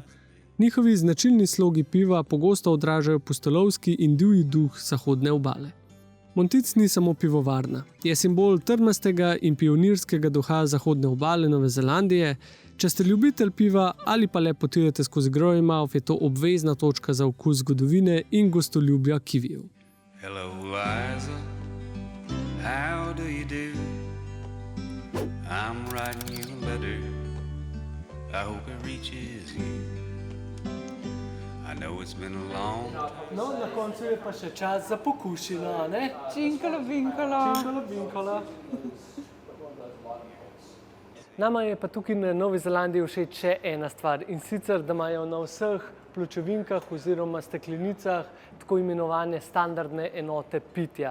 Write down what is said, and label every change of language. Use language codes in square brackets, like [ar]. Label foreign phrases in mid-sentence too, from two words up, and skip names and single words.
[sl] Njihovi značilni slogi piva pogosto odražajo pustolovski in divji duh zahodne obale. Monteith ni samo pivovarna, je simbol trmastega in pionirskega duha zahodne obale Nove Zelandije. Če ste ljubitelj piva ali pa le potujete skozi Greymouth, je to obvezna točka za okus zgodovine in gostoljubja kivijev. [en] Hello, Liza. How do you do? I'm writing you a letter. I hope it reaches you. I know it's been a long time. [sl] No, na koncu je pa še čas za pokušino, ne? Činkalo binkalo. Činkalo binkalo. Nama je pa tukaj na Novi Zelandiji všeč še ena stvar in sicer, da imajo na vseh pločevinkah oziroma steklenicah tako imenovane standardne enote pitja.